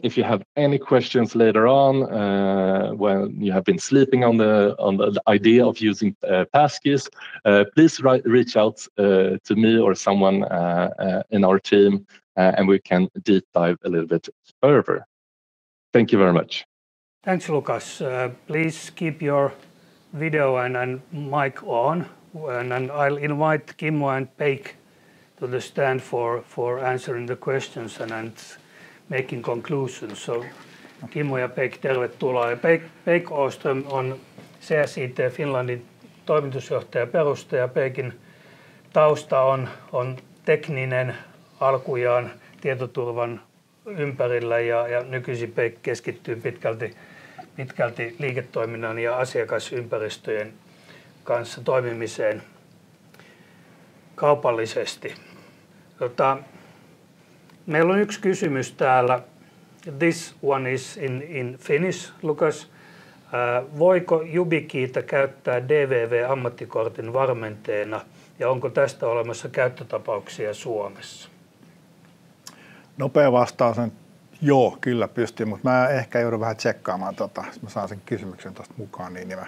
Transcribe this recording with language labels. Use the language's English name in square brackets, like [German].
[English] If you have any questions later on, when you have been sleeping on the idea of using passkeys, please reach out to me or someone in our team, and we can deep dive a little bit further. Thank you very much. Thanks, Lucas. Please keep your video and mic on, and I'll invite Kimmo and Peik to the stand for answering the questions and making conclusions. [Finnish] So Kimmo ja Peik, tervetuloa. Ja Peik Åström on CSIT Finlandin toimitusjohtaja perustaja. Peikin tausta on tekninen alkujaan tietoturvan ympärillä ja nykyisin Peik keskittyy pitkälti liiketoiminnan ja asiakasympäristöjen kanssa toimimiseen kaupallisesti. Meillä on yksi kysymys täällä. [English] This one is in Finnish, Lucas. [Finnish] Voiko YubiKeytä käyttää DVV-ammattikortin varmenteena ja onko tästä olemassa käyttötapauksia Suomessa? Nopea vastaus on joo, kyllä pystyy, mutta mä ehkä joudun vähän tsekkaamaan, jos mä saan sen kysymyksen tuosta mukaan.